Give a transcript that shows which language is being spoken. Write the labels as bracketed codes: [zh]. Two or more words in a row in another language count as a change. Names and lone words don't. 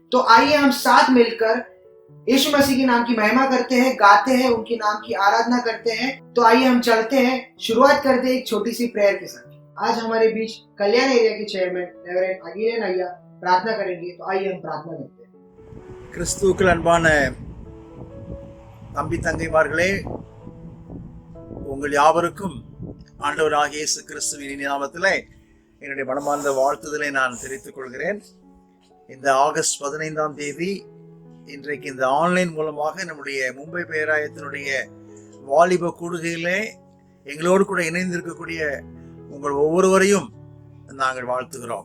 [hi] तो आइए हम साथ मिलकर यीशु मसीह के नाम की महिमा करते हैं, गाते हैं, उनके नाम की आराधना करते हैं। तो आइए हम चलते हैं, शुरुआत करते हैं एक छोटी सी प्रेयर के साथ। आज हमारे बीच कल्याण एरिया के [en] chairman reverend [hi] अगिलेन अय्या प्रार्थना करेंगे। तो आइए हम प्रार्थना करते हैं। [ta] கிறிஸ்துவுக்குள் அன்பான தம்பி தங்கைமார்களே, உங்கள் யாவருக்கும் ஆண்டவராகிய இயேசு கிறிஸ்துவின் இனிய நாமத்திலே என்னுடைய மனமார்ந்த வாழ்த்துதலை நான் தெரிவித்துக் கொள்கிறேன். இந்த ஆகஸ்ட் 15ஆம் தேதி இன்றைக்கு இந்த ஆன்லைன் மூலமாக நம்முடைய மும்பை பேராயத்தினுடைய வாலிப கூடுகையிலே எங்களோடு கூட இணைந்திருக்கக்கூடிய உங்கள் ஒவ்வொருவரையும் நாங்கள் வாழ்த்துகிறோம்.